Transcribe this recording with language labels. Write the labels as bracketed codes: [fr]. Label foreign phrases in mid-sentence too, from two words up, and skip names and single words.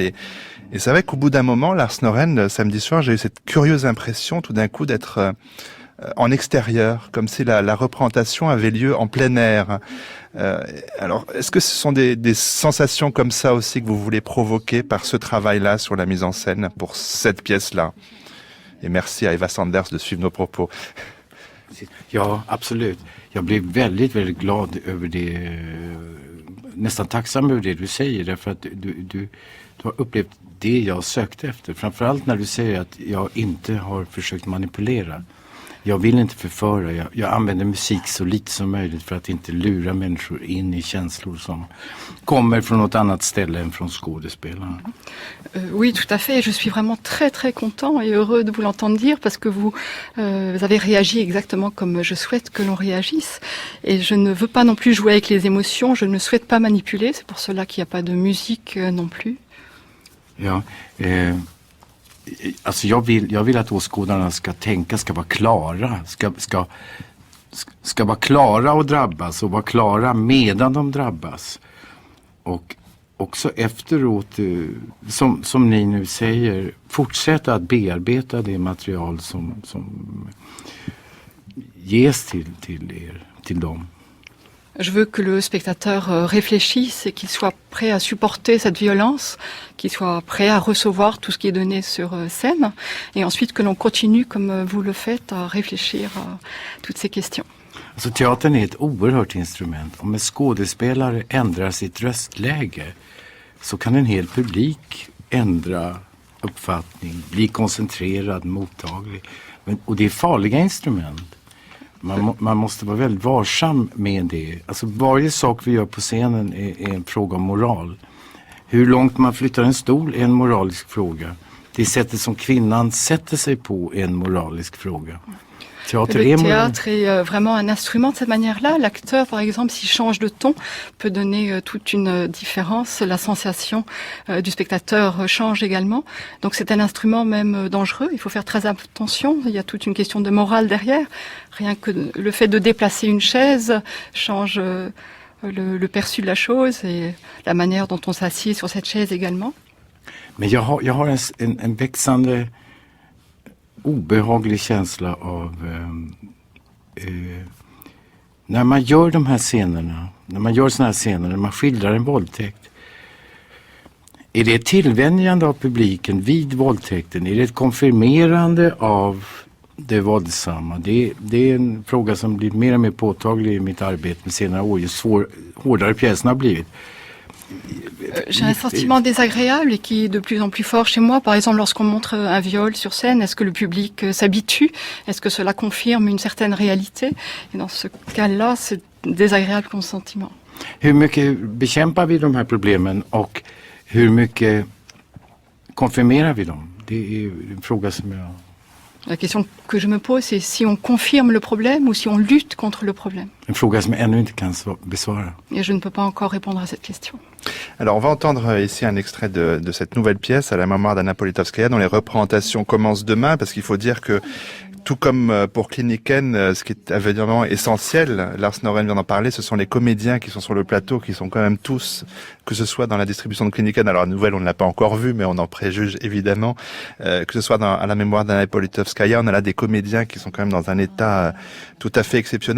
[fr] Et c'est vrai qu'au bout d'un moment, Lars Noren, samedi soir, j'ai eu cette curieuse impression tout d'un coup d'être en extérieur, comme si la représentation avait lieu en plein air. Alors, est-ce que ce sont des sensations comme ça aussi que vous voulez provoquer par ce travail-là sur la mise en scène pour cette pièce-là? Et merci à Eva Sanders de suivre nos propos. [sv] Ja, absolut. Jag blev väldigt, väldigt glad över det, nästan tacksam över det du säger, därför att du har upplevt det jag sökte efter. Framförallt när du säger att jag inte har försökt manipulera. Jag vill inte förföra, jag använder musik så lite som möjligt för att inte lura människor in i känslor som kommer från något annat ställe än från skådespelarna. [fr] Oui, tout à fait. Je suis vraiment très très content et heureux de vous l'entendre dire parce que vous avez réagi exactement comme je souhaite que l'on réagisse. Et je ne veux pas non plus jouer avec les émotions, je ne souhaite pas manipuler, c'est pour cela qu'il n'y a pas de musique non plus. [sv] Ja, alltså jag vill att åskådarna ska tänka, ska vara klara, ska vara klara och drabbas och vara klara medan de drabbas. Och också efteråt, som ni nu säger, fortsätta att bearbeta det material som ges till dem. [fr] Je veux que le spectateur réfléchisse et qu'il soit prêt à supporter cette violence, qu'il soit prêt à recevoir tout ce qui est donné sur scène, et ensuite que l'on continue, comme vous le faites, à réfléchir à toutes ces questions. [sv] Alltså teatern är ett oerhört instrument. Om en skådespelare ändrar sitt röstläge så kan en hel publik ändra uppfattning, bli koncentrerad, mottaglig. Och det är farliga instrument. Man måste vara väldigt varsam med det. Alltså varje sak vi gör på scenen är en fråga om moral. Hur långt man flyttar en stol är en moralisk fråga. Det sättet som kvinnan sätter sig på är en moralisk fråga. [fr] Le théâtre est vraiment un instrument de cette manière-là. L'acteur, par exemple, s'il change de ton, peut donner toute une différence. La sensation du spectateur change également. Donc c'est un instrument même dangereux. Il faut faire très attention. Il y a toute une question de morale derrière. Rien que le fait de déplacer une chaise change le perçu de la chose et la manière dont on s'assied sur cette chaise également. [sv] Men jag har en växande obehaglig känsla av när man gör de här scenerna, när man gör såna här scener, när man skildrar en våldtäkt, är det ett tillvänjande av publiken vid våldtäkten? Är det ett konfirmerande av det våldsamma? Det är en fråga som blir mer och mer påtaglig i mitt arbete med senare år, ju hårdare pjäserna har blivit. [fr] J'ai un sentiment désagréable et qui est de plus en plus fort chez moi. Par exemple, lorsqu'on montre un viol sur scène, est-ce que le public s'habitue? Est-ce que cela confirme une certaine réalité? Et dans ce cas-là, c'est désagréable comme sentiment. [sv] Hur mycket bekämpar vi de här problemen och hur mycket konfirmerar vi dem? Det är en fråga som jag... [fr] La question que je me pose, c'est si on confirme le problème ou si on lutte contre le problème. [sv] En fråga som jag ännu inte kan besvara. [fr] Et je ne peux pas encore répondre à cette question. Alors, on va entendre ici un extrait de cette nouvelle pièce à la mémoire d'Anna Politkovskaya, dont les représentations commencent demain, parce qu'il faut dire que tout comme pour Kliniken, ce qui est évidemment essentiel, Lars Noren vient d'en parler, ce sont les comédiens qui sont sur le plateau, qui sont quand même tous, que ce soit dans la distribution de Kliniken, alors la nouvelle on ne l'a pas encore vue, mais on en préjuge évidemment, que ce soit à la mémoire d'Anna Politkovskaya, on a là des comédiens qui sont quand même dans un état tout à fait exceptionnel.